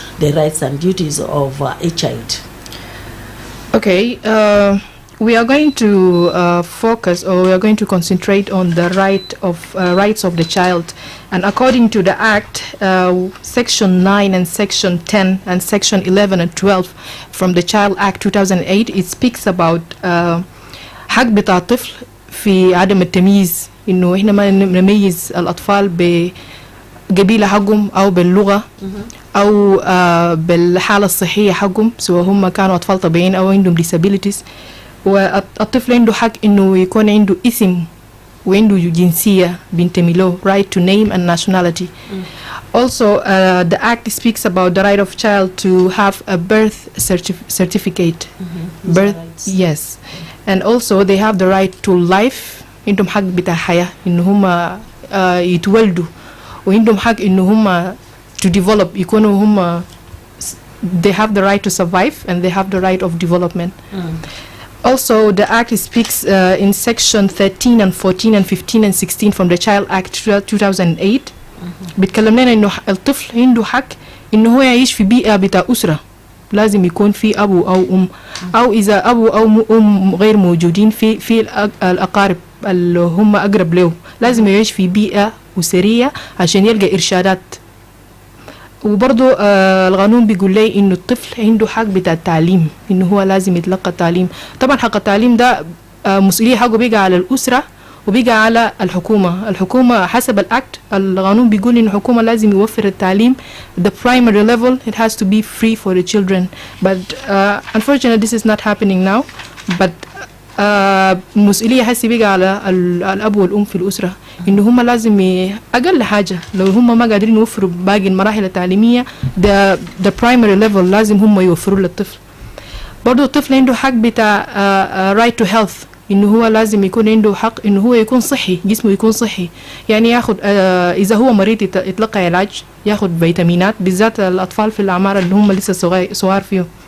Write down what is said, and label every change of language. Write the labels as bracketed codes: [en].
[en] The rights and duties of a child. Okay. We are going to focus, or we are going to concentrate on the rights of the child. And according to the Act, Section 9 and Section 10 and Section 11 and 12 from the Child Act 2008, it speaks about [ar] حق بتاع الطفل في عدم التمييز، إنه إحنا ما نميز الأطفال بقبيلة حقهم أو باللغة أو بالحالة الصحية حقهم، سواء هم كانوا أطفال طبيعيين أو عندهم disabilities. والطفل عنده حق إنه يكون عنده اسم وعنده جنسية بينتمي له, [en] right to name and nationality. Also, the act speaks about the right of child to have a birth certificate. Birth, yes. And also they have the right to life. [ar] عندهم حق بتاع حياة إن هم يتولدوا, وعندهم حق إن هم [en] to develop [ar] يكونوا هم, [en] they have the right to survive and they have the right of development. Also, the Act speaks in Section 13 and 14 and 15 and 16 from the Child Act 2008. [ar] بيتكلم لنا إنه الطفل عنده حق إنه هو يعيش في بيئة بتاع أسرة، لازم يكون في أبو أو أم، أو إذا أبو أو أم غير موجودين في الأقارب اللي هم أقرب له، لازم يعيش في بيئة أسرية عشان يلقى إرشادات. وبرضو القانون بيقول لي إنه الطفل عنده حق بتاع التعليم، إنه هو لازم يتلقى التعليم. طبعا حق التعليم ده مسؤولية حقه بيقى على الأسرة وبيقى على الحكومة حسب الأكت. القانون بيقول إن الحكومة لازم يوفر التعليم [en] the primary level, it has to be free for the children, but unfortunately this is not happening now. [ar] but المسؤولية حسي بيقى على الأب والأم في الأسرة، إنه هم لازم أقل حاجة لو هم ما قادرين يوفروا باقي المراحل التعليمية [en] the primary level [ar] لازم هم يوفروا للطفل. برضو الطفل عنده حق بتاع [en] right to health، [ar] إنه هو لازم يكون عنده حق إنه هو يكون صحي، جسمه يكون صحي، يعني ياخد إذا هو مريض يتلقى علاج، ياخد فيتامينات، بالذات الأطفال في الأعمار اللي هم لسه صغار فيه.